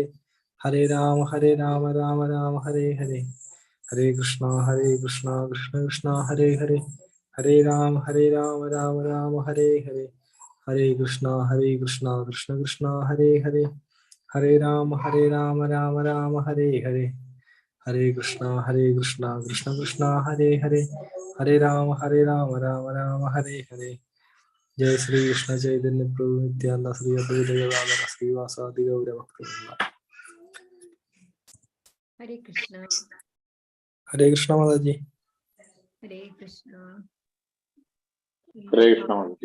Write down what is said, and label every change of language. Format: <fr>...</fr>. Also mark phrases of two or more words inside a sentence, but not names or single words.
<sa>हरे राम राम राम हरे हरे, हरे कृष्ण कृष्ण हरे हरे, हरे राम राम राम हरे हरे, हरे कृष्ण कृष्ण हरे हरे, हरे राम राम राम हरे हरे, हरे कृष्ण कृष्ण हरे हरे, हरे राम राम राम हरे हरे. जय श्री कृष्ण चैतन्य प्रभु नित्यानन्द श्री अद्वैत गदाधर श्रीवासादि गौरभक्तवृन्द. हरे कृष्ण. हरे कृष्ण माताजी. हरे कृष्ण. हरे कृष्ण माताजी.</sa>